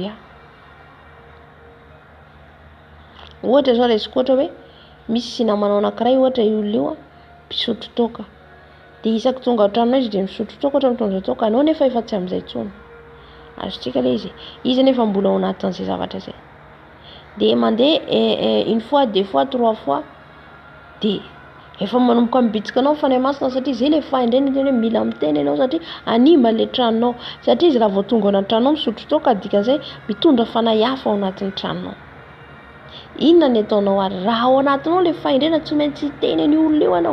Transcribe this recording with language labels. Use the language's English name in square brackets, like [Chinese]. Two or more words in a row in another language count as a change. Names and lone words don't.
[Malagasy] Ohatra zao raisiko ohatra hoe misy namanao anankiray ohatra io olona io mpisotro toaka, dia isaky tonga an-tranonao izy dia misotro toaka ohatra mitondra toaka, anao nefa efa tsy amin'izay intsony. Azotsika ilay izy nefa mbola ao anatin'izay zavatra izay. Dia mandeha [French] une fois, deux fois, trois fois [Malagasy] dia efa manomboka mibitsika anao fanahy masina, satria izay ilay fahendrena tena hoe mila miteny ianao satria animba ilay tranonao, satria izy raha vao tonga ao anaty tranonao misotro toaka dikan'izay mitondra fanahy hafa ao anatin'ny tranonao. Inona ny ataonao ary? Raha ao anatinao ilay fahendrena tsy maintsy hiteny an'io olona io ianao.